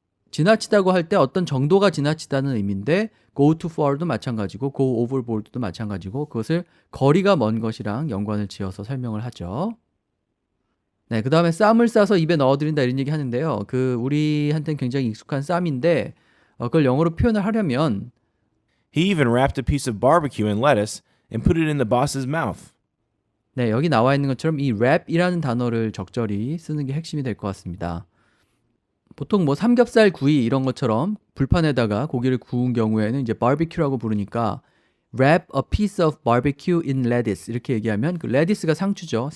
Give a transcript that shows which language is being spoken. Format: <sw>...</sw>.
<ko>지나치다고 할 때 어떤 정도가 지나치다는 의미인데 go too far도 마찬가지고 go overboard도 마찬가지고 그것을 거리가 먼 것이랑 연관을 지어서 설명을 하죠. 네, 그 다음에 쌈을 싸서 입에 넣어드린다 이런 얘기 하는데요. 그 우리한테는 굉장히 익숙한 쌈인데 그걸 영어로 표현을 하려면</ko> <en>He even wrapped a piece of barbecue in lettuce and put it in the boss's mouth.</en> <ko>네, 여기 나와 있는 것처럼 이 wrap이라는 단어를 적절히 쓰는 게 핵심이 될 것 같습니다. 보통 뭐 삼겹살 구이 이런 것처럼 불판에다가 고기를 구운 경우에는 이제 barbecue라고 부르니까</ko> <en>wrap a piece of barbecue in lettuce</en> <ko>이렇게 얘기하면 그 lettuce가 상추죠.</ko>